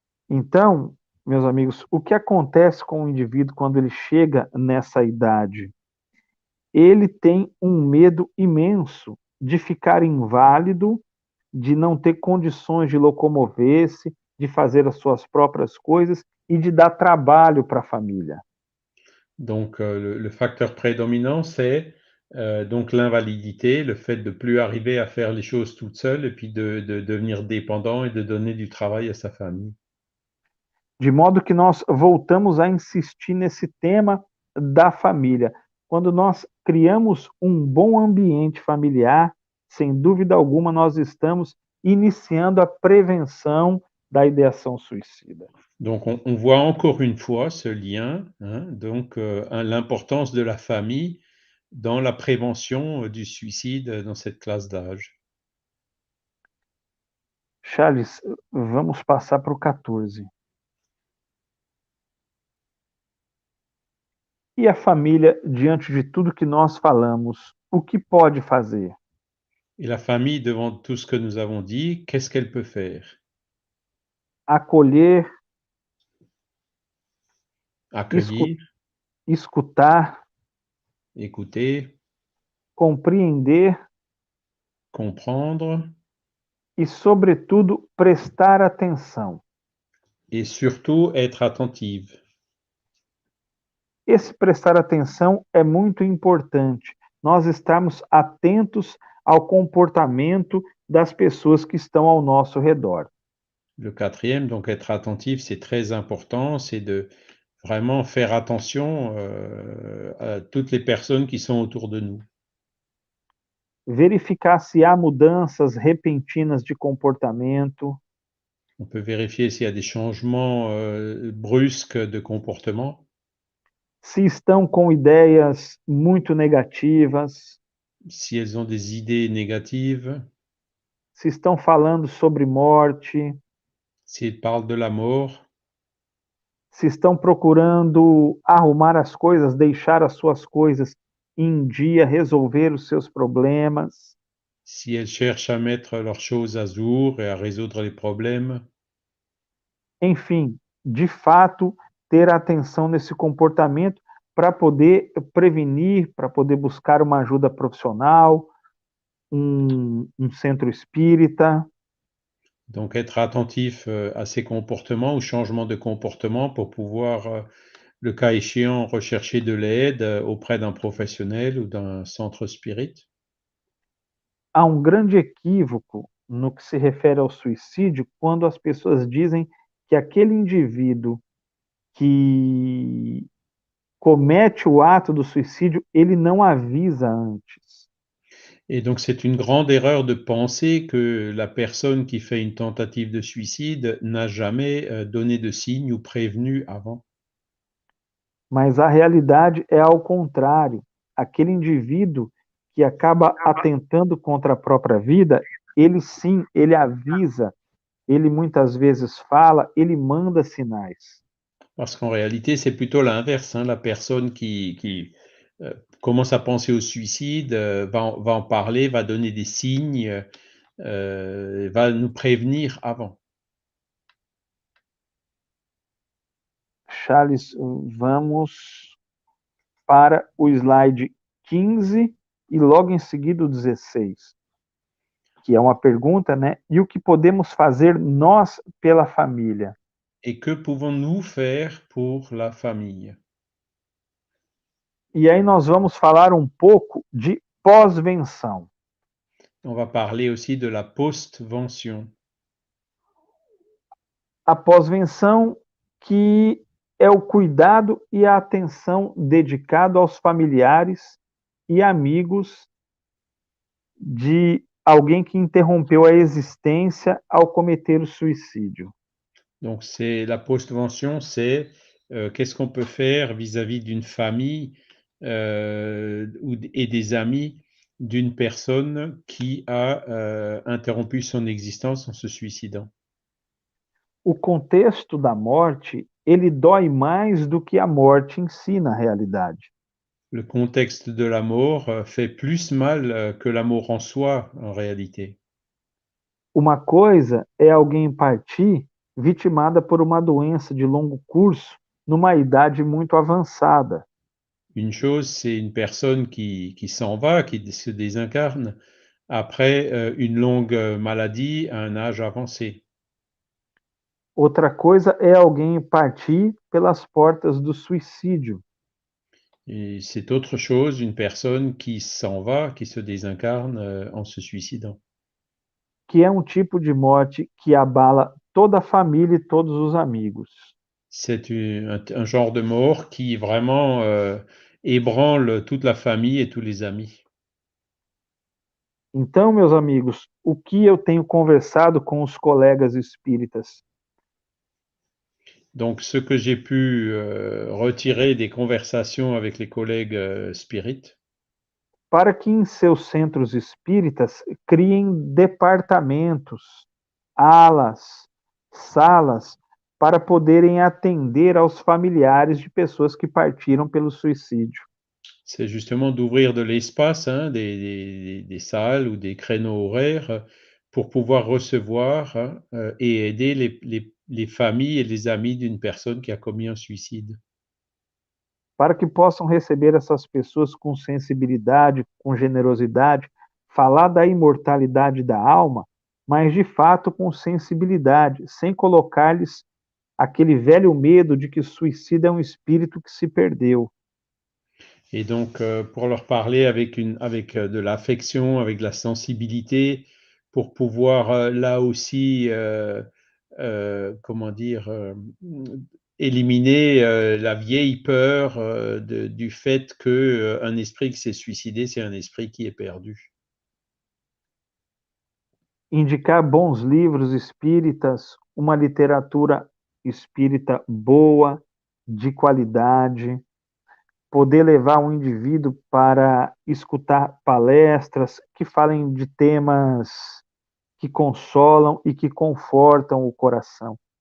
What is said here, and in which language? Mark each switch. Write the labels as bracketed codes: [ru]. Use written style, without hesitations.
[pt] Então, meus amigos, o que acontece com o indivíduo quando ele chega nessa idade? Ele tem um medo imenso de ficar inválido, de não ter condições de locomover-se, de fazer as suas próprias coisas e de dar trabalho para a família. [fr] Donc, le facteur prédominant, c'est donc l'invalidité, le fait de ne plus arriver à faire les choses toute seule et puis de devenir dépendant et de donner du travail à sa famille. [pt] De modo que nós voltamos a insistir nesse tema da família. Quando nós criamos um bom ambiente familiar, sem dúvida alguma, nós estamos iniciando a prevenção da ideação suicida. [fr] Donc, on voit encore une fois ce lien, hein, donc l'importance de la famille dans la prévention du suicide dans cette classe d'âge. [pt] Charles, vamos passar para o 14. E a família, diante de tudo que nós falamos, o que pode fazer? [fr] Et la famille, devant tout ce que nous avons dit, qu'est-ce qu'elle peut faire? [pt] Acolher, [fr] Accueillir, [pt] escutar, [fr] écouter, [pt] compreender [fr] comprendre [pt] e, sobretudo, prestar atenção. [fr] et surtout être attentive. [pt] Esse prestar atenção é muito importante, nós estarmos atentos ao comportamento das pessoas que estão ao nosso redor. [fr] Le quatrième, donc être attentif, c'est très important, c'est de vraiment faire attention à toutes les personnes qui sont autour de nous. [pt] Verificar se há mudanças repentinas de comportamento, [fr] On peut vérifier s'il y a des changements brusques de comportement, [pt] se estão com ideias muito negativas, [fr] si elles ont des idées négatives, [pt] se estão falando sobre morte, [fr] si elles parlent de la mort, [pt] se estão procurando arrumar as coisas, deixar as suas coisas em dia, resolver os seus problemas. [fr] si elles cherchent à mettre leurs choses à jour et à résoudre les problèmes. [pt] Enfim, de fato, ter atenção nesse comportamento para poder prevenir, para poder buscar uma ajuda profissional, um centro espírita. [fr] Donc être attentif à ces comportements ou changements de comportement pour pouvoir, le cas échéant, rechercher de l'aide auprès d'un professionnel ou d'un centre spirit. [pt] Há um grande equívoco no que se refere ao suicídio quando as pessoas dizem que aquele indivíduo que comete o ato do suicídio, ele não avisa antes. [fr] Et donc c'est une grande erreur de penser que la personne qui fait une tentative de suicide n'a jamais, donné de signe ou prévenu avant. [pt] Mas a realidade é ao contrário. Aquele indivíduo que acaba atentando contra a própria vida, ele sim, ele avisa, ele muitas vezes fala, ele manda sinais. [fr] Parce qu'en réalité, c'est plutôt l'inverse, hein. La personne qui commence à penser au suicide, va en parler, va donner des signes, va nous prévenir avant. [pt] Charles, vamos para o slide 15 e logo em seguida o 16, que é uma pergunta, né? E o que podemos fazer nós pela família? [fr] Et que pouvons-nous faire pour la famille? [pt] E aí nós vamos falar um pouco de pós-venção. [fr] On va parler aussi de la postvention. [pt] A pós-venção, que é o cuidado e a atenção dedicado aos familiares e amigos de alguém que interrompeu a existência ao cometer o suicídio. [fr] Donc c'est la postvention, c'est qu'est-ce qu'on peut faire vis-à-vis d'une famille et des amis d'une personne qui a interrompu son existence en se suicidant. [pt] O contexto da morte, ele dói mais do que a morte em si, na realidade. [fr] Le contexte de la mort fait plus mal que la mort en soi, en réalité. [pt] Uma coisa é alguém partir vitimada por uma doença de longo curso numa idade muito avançada. [fr] Une chose, c'est une personne qui s'en va, qui se désincarne après une longue maladie à un âge avancé. [pt] Outra coisa é alguém partir pelas portas do suicídio. [fr] Et c'est autre chose, une personne qui s'en va, qui se désincarne en se suicidant. [pt] Que é um tipo de morte que abala toda a família e todos os amigos. [fr] C'est un genre de mort qui vraiment ébranle toute la famille et tous les amis. [pt] Então, meus amigos, o que eu tenho conversado com os colegas espíritas? [fr] Donc, ce que j'ai pu retirer des conversations avec les collègues spirites, [pt] Para que em seus centros espíritas criem departamentos, alas, salas, para poderem atender aos familiares de pessoas que partiram pelo suicídio. [fr] c'est justement d'ouvrir de l'espace, hein, des salles ou des créneaux horaires pour pouvoir recevoir et aider les familles et les amis d'une personne qui a commis un suicide. [pt] Para que possam receber essas pessoas com sensibilidade, com generosidade, falar da imortalidade da alma, mas de fato com sensibilidade, sem colocar-lhes aquele velho medo de que o suicida é um espírito que se perdeu. [fr] Et donc, pour leur parler avec de l'affection, avec de la sensibilité, pour pouvoir, là aussi, comment dire? Éliminer, la vieille peur, du fait que, un esprit qui s'est suicidé, c'est un esprit qui est perdu. [pt] Indicar bons livros espíritas, uma literatura espírita boa, de qualidade, poder levar um indivíduo para escutar palestras que falem de temas que consolam e que confortam o coração.